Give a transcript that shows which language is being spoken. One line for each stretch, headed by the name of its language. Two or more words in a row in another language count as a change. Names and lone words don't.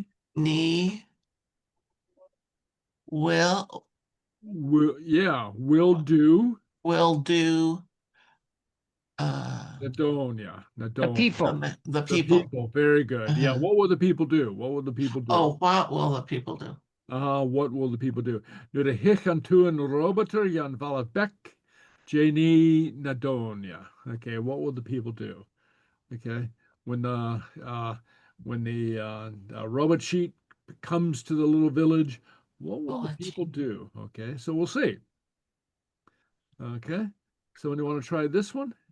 English: knee will will do. do Nadonia. The people. the The people. people. Very good. Yeah. Uh-huh. What will the people do? What will the people do? Oh, what will the people do? What will the people do? Nu de hich an tuan roboter jan valabek, Janie Nadonia. Okay, what will the people do? Okay, when the robot sheep comes to the little village, what will the people do? Okay, so we'll see. Okay, somebody want to try this one?